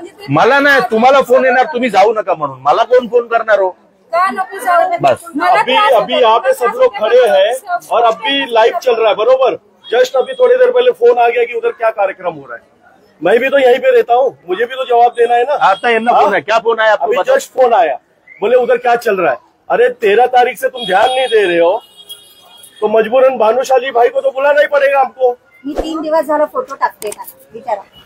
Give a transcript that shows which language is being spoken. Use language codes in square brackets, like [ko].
[mr] मला नाही, तुम्हाला फोन येणार तुम्ही जाऊ नका म्हणून. मला कोण फोन करणार हो बस. [hi] अभी यहाँ पे सब लोग खड़े हैं और अभी लाइव चल रहा है बरोबर. जस्ट अभी थोड़ी देर पहले फोन आ गया कि उधर क्या कार्यक्रम हो रहा है. मैं भी तो यहीं पे रहता हूँ, मुझे भी तो जवाब देना है ना. आता इतना फोन है, क्या फोन आया आपको? अभी जस्ट फोन आया, बोले उधर क्या चल रहा है. अरे 13 तारीख से तुम ध्यान नहीं दे रहे हो तो मजबूरन भानुशाली भाई को तो बुलाना ही पड़ेगा हमको. [mr] मी 3 दिवस झाला फोटो टाकते का विचारा.